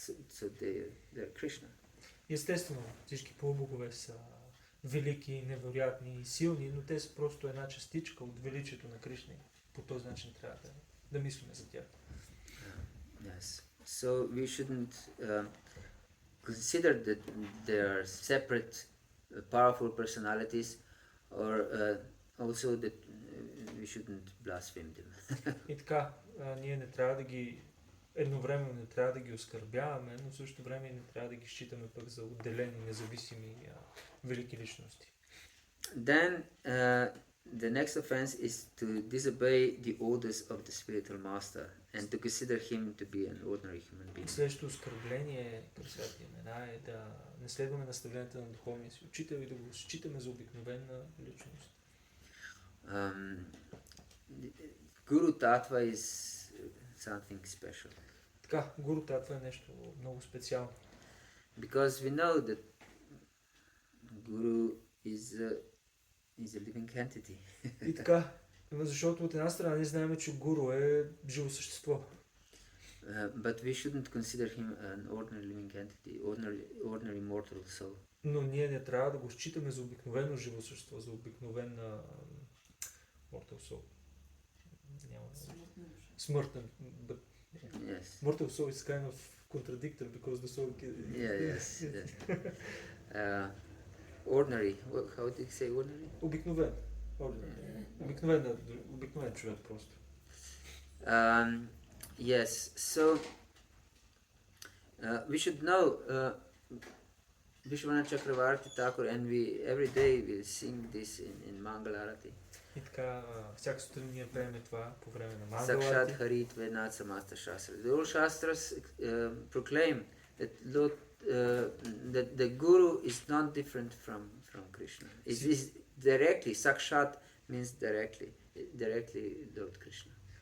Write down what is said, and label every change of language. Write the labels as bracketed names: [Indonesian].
[English] So they're Krishna. [Bulgarian] Естествено, всички полубогове са велики, невероятни и силни, но те са просто една частичка от величието на Кришна. По този начин трябва да мислим за тях. [English] Yes. So we shouldn't consider that they are separate, powerful personalities, or also that we shouldn't blaspheme them. [Bulgarian] И така, ние не трябва да ги едновременно не трябва да ги оскърбяваме, но в същото време не трябва да ги считаме пък за отделени, независими велики личности. [English] Then the next offense is to disobey the orders of the spiritual master and to consider him to be an ordinary human being. [Bulgarian] Следващото оскърбление към светлия имена е да не следваме наставленията на духовния си учител и да го считаме за обикновена личност. [English] Guru Tattva is something special. [Bulgarian] Така, гуру татва е нещо много специално. [English] Because we know that Guru is a living entity. [Bulgarian] И така, защото от една страна ние знаем, че гуру е живо същество. [English] But we shouldn't consider him an ordinary living entity, ordinary mortal soul. [Bulgarian] Но ние не трябва да го считаме за обикновено живо същество, за обикновен [English] mortal soul. [Bulgarian] Няма. Смъртен. [English] But Yes. mortal soul is kind of contradictory because the soul Yes. Ordinary. How do you say ordinary? [Bulgarian] Обикновен. Обикновен човек просто. [English] Yes. So we should know Vishwanath Chakravarti Thakur, and we every day we sing this in Mangala Arati. [Bulgarian] И така, всяка сутрин ние пеем това по време на [Sanskrit] Sakshat [Bulgarian] Мангаларати. [Sanskrit] Harit Vednat Samasta Shastras. [English] The old Shastras proclaim that Lord, that the Guru is not different from Krishna. It is directly, Sakshat means directly Lord Krishna.